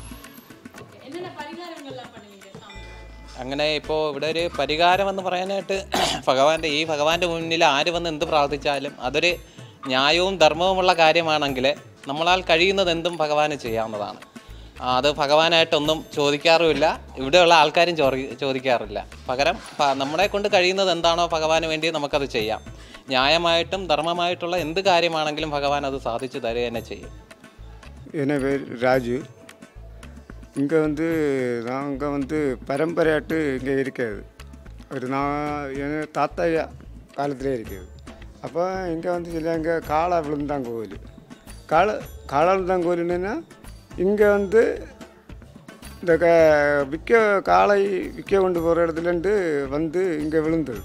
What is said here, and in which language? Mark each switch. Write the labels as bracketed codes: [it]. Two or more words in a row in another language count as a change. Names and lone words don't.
[ml] അങ്ങനെ ഇപ്പോൾ ഇവിടെ ഒരു പരിഹാരമെന്ന് പറയാനായിട്ട് ഭഗവാന്റെ മുന്നിൽ ആര് വന്ന് എന്ത് പ്രാർത്ഥിച്ചാലും അതൊരു ന്യായവും ധർമ്മവുമുള്ള കാര്യമാണെങ്കിൽ നമ്മളാൽ കഴിയുന്നത് എന്തും ഭഗവാന് ചെയ്യാവുന്നതാണ്. അത് ഭഗവാനായിട്ടൊന്നും ചോദിക്കാറുമില്ല, ഇവിടെയുള്ള ആൾക്കാരും ചോദിക്കാറില്ല. പകരം നമ്മളെ കൊണ്ട് കഴിയുന്നത് എന്താണോ ഭഗവാന് വേണ്ടി നമുക്കത് ചെയ്യാം. ന്യായമായിട്ടും ധർമ്മമായിട്ടുള്ള എന്ത് കാര്യമാണെങ്കിലും ഭഗവാൻ അത് സാധിച്ചു തരുക തന്നെ ചെയ്യും. [ta] என் பேர் ராஜு. இங்கே நாங்கள் பரம்பரையாட்டு இங்கே இருக்கிறது ஒரு என் தாத்தா காலத்திலே இருக்குது. அப்போ இங்கே சில இங்கே காளை விழுந்தான் கோவில். காளை விழுந்தான் கோவில்னா இங்கே இந்த காளை விற்க கொண்டு போகிற இடத்துலேருந்து இங்கே விழுந்தது.